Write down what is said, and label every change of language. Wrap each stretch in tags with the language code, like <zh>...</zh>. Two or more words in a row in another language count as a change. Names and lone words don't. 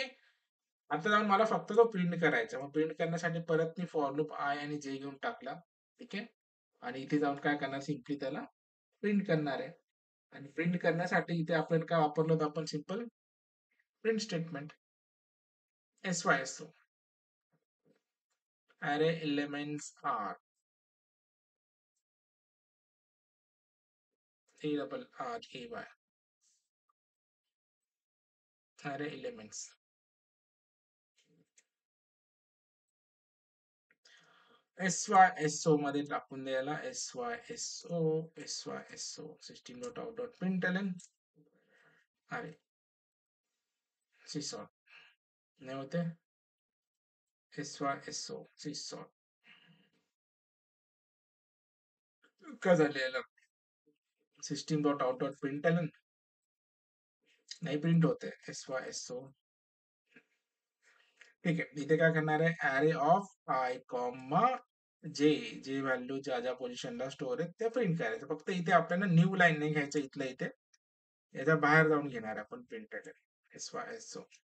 <mr>आता जाऊन मला फक्त तो प्रिंट करायचा. मग प्रिंट करण्यासाठी परत मी</mr> <en>for loop</en> <mr>आय आणि जे घेऊन टाकला. ठीक आहे. आणि इथे जाऊन काय करणार, सिम्पली त्याला प्रिंट करणार आहे. आणि प्रिंट करण्यासाठी इथे आपण काय वापरलो, तर आपण</mr> <en>simple print statement SYSO array elements are ARRAY array elements.</en> <mr>SYSO मध्ये टाकून द्यायला SYSO system.out.println अरे सीसॉट नाही होते, SYSO सीसॉट का झालेलं system.out.println नाही प्रिंट होते SYSO. ठीक आहे. इथे काय करणार आहे,</mr> <en>array of i</en> <mr>कॉमा जे जे व्हॅल्यू ज्या ज्या पोझिशनला स्टोअर आहेत ते प्रिंट करायचं. फक्त इथे आपल्याला</mr> <en>new line</en> <mr>नाही घ्यायचं, इथलं इथे याच्या बाहेर जाऊन घेणार आपण प्रिंट SYSO.</mr>